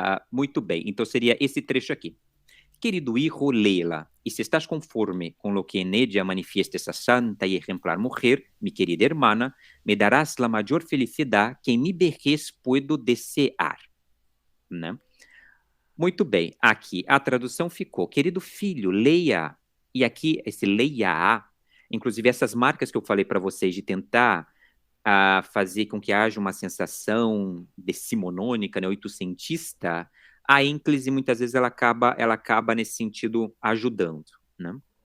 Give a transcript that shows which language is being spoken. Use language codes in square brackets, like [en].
[pt] Muito bem, então seria esse trecho aqui. [es] Querido hijo, léela, y si estás conforme con lo que en ella manifiesta esa santa y ejemplar mujer, mi querida hermana, me darás la mayor felicidad que en mi vejez puedo desear, né? [pt] Muito bem, aqui a tradução ficou, querido filho, leia, e aqui esse leia, inclusive essas marcas que eu falei para vocês de tentar fazer com que haja uma sensação decimonônica, né, oitocentista, a ênclise muitas vezes ela acaba nesse sentido ajudando, né?